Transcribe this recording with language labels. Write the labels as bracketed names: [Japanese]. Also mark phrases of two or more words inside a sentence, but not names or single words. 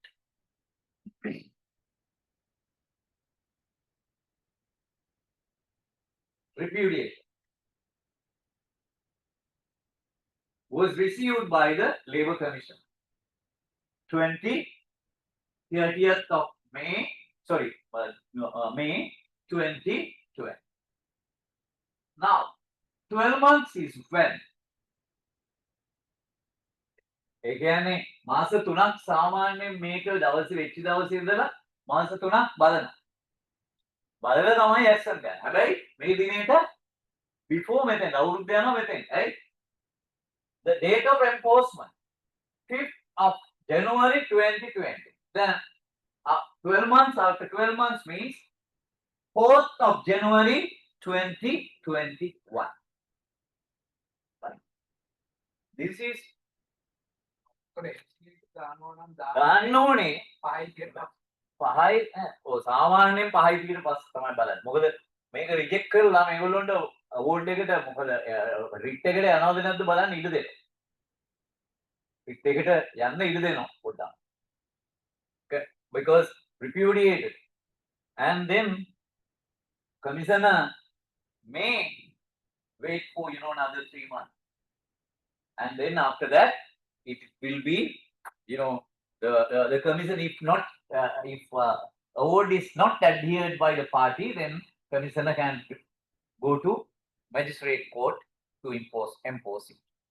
[English] Repudiation was received by the Labour Commission. 30th of May, sorry, May 2020. Now, 12 months is when? [Sinhala] ඒ කියන්නේ මාස 3ක් සාමාන්‍යයෙන් මේක දවසේ වෙච්ච දවසේ ඉඳලා මාස 3ක් බලනවා. බලලා තමයි ඇක්ෂන් ගන්න. හැබැයි මේ දිනේට before මෙතෙන් අවුරුද්ද යනවා මෙතෙන්. right? [English] The date of enforcement 5th of January 2020. Then 12 months after 12 months means 4th of January 2021. Right? This is [Sinhala] ගන්න ඕනේ 5යි සාමාන්‍යයෙන් 5යි විතර පස්සේ තමයි බලන්නේ. මොකද මේක රිජෙක්ට් කරලා මේගොල්ලොන්ට අවෝඩ් එකට මොකද රිට් එකට යනවද නැද්ද බලන්න ඉඩ දෙනවා. රිට් එකට යන්න ඉඩ දෙනවා පොඩ්ඩක්. [English] Okay, because repudiated. And then commissioner may wait for another 3 months. And then after that it will be the commission, if not if award is not adhered by the party, then commissioner can go to magistrate court to impose it.